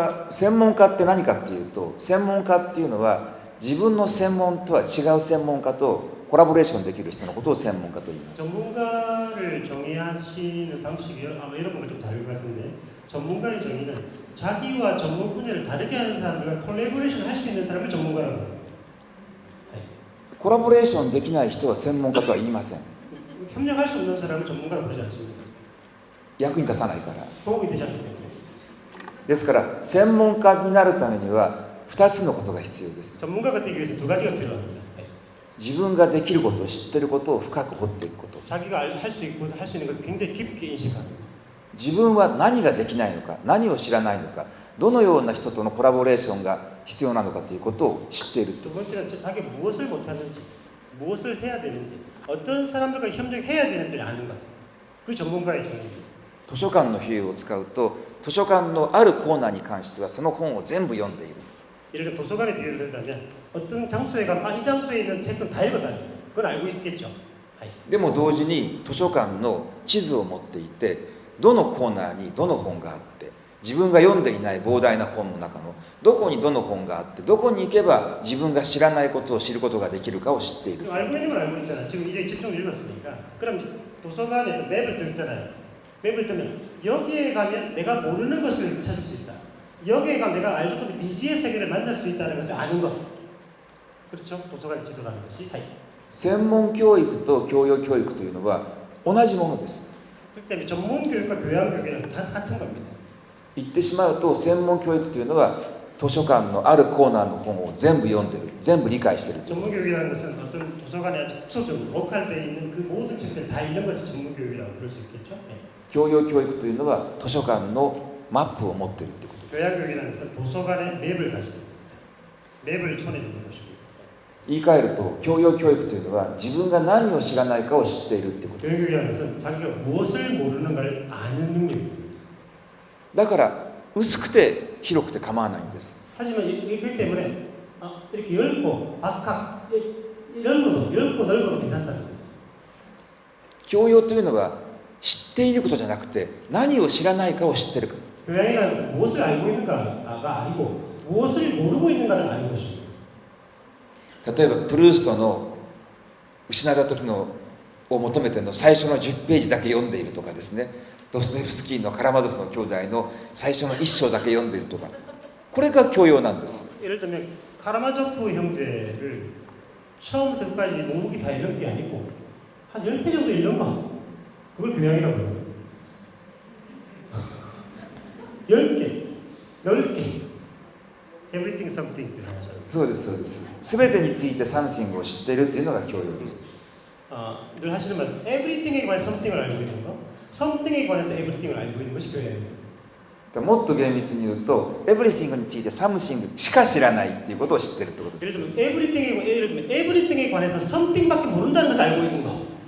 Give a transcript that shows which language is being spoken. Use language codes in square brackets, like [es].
[ja] 専門家って何かっていうと、専門家っていうのは自分の専門とは違う専門家とコラボレーションできる人のことを専門家と言います。 [ko] 전문가를 정의하시는 방식이 아마 여러분과 좀 다를 것 같은데, 전문가의 정의는 자기와 전문 분야를 다르게 하는 사람들과 콜라보레이션 할 수 있는 사람을 전문가라고 해요. [ja] コラボレーションできない人は専門家とは言いません。 [ko] 협력할 수 없는 사람을 전문가라고 그러지 않습니다. [ja] 役に立たないから。 [ko] 도움이 되지 않기 때문에. [ja] ですから専門家になるためには2つのことが必要です。 [ko] 전문가가 되기 위해서 두 가지가 필요합니다. [ja] 自分ができることを知っていることを深く掘っていくこと。 [ko] 자기가 할 수 있고 할 수 있는 걸 굉장히 깊게 인식하는. [ja] 自分は何ができないのか、何を知らないのか、どのような人とのコラボレーションが必要なのかということを知っていると。 [ko] 두 번째는 자기가 무엇을 못하는지, 무엇을 해야 되는지, 어떤 사람들과 협력해야 되는지를 아는 것. 그 전문가의 정의입니다. [ja] 図書館の比喩を使うと、図書館のあるコーナーに関してはその本を全部読んでいる。 [ko] 예를 들어 도서관의 비유를 든다면 어떤 장소에 가면 이 장소에 있는 책은 다 읽었다. 그건 알고 있겠죠. [ja] でも同時に図書館の地図を持っていて、どのコーナーにどの本があって、自分が読んでいない膨大な本の中のどこにどの本があって、どこに行けば自分が知らないことを知ることができるかを知っている。 [ko] 알고 있는 건 알고 있잖아. 지금 이제 책 좀 읽었으니까. 그럼 도서관에 맵을 들잖아요. 맵을 뜨면 여기에 가면 내가 모르는 것을 찾을 수 있다. 여기에 가면 내가 알고 있는 미지의 세계를 만날 수 있다는 것을 아는 것. 그렇죠? 도서관 지도라는 것이. [ja] 専門教育と教養教育というのは同じものです。 [ko] 그렇기 때문에 전문 교육과 교양 교육은 다 같은 겁니다. [ja] 言ってしまうと専門教育というのは図書館のあるコーナーの本を全部読んでる、全部理解してる。 [ko] 전문 교육이라는 것은 어떤 도서관에 아주 특수적 로컬되어 있는 그 모든 책들 다 읽는 것을 전문 교육이라고 부를 수 있겠죠. 네. [ja] 教養教育というのは図書館のマップを持ってるってこと。 [ko] 교양 교육이라는 것은 도서관에 맵을 가지고 맵을 손에 넣는 것입니다. [ja] 言い換えると教養教育というのは自分が何を知らないかを知っているってこと。 [ko] 교양 교육이라는 것은 자기가 무엇을 모르는가를 아는 능력입니다. [ja] だから薄くて広くて構わないんです。 [ko] 하지만 이렇기 때문에 이렇게 넓고 박학 넓고 넓어도 괜찮다는 거예요. [ja] 教養というのは知っていることじゃなくて何を知らないかを知ってるか。 [ko] 교양이라는 것은 무엇을 알고 있는가가 아니고 무엇을 모르고 있는가를 아는 것입니다. [ja] 例えばプルーストの失った時のを求めての最初の10ページだけ読んでいるとかですね、ドストエフスキーのカラマゾフの兄弟の最初の1章だけ読んでいるとか、これが教養なんです。 [ko] 예를 들면 카라마조프 형제를 처음부터 끝까지 묵묵히 다 읽은 게 아니고 한 10회 정도 읽은 거, 그걸 교양이라고 해요. 10개, 10개. [en] Everything something [ja] という話なんです。そうですそうです。すべてについてサムシングを知っているというのが教養です。 [ko] 늘 하시는 말, everything에 관해서 something을 알고 있는 거, something에 관해서 everything을 알고 있는 것이 교양입니다. [ja] もっと厳密に言うと、エブリシングについてサムシングしか知らないっていうことを知ってるってことです。 [ko] 예를 들면 everything에 관해서 something밖에 모른다는 것을 알고 있는 거.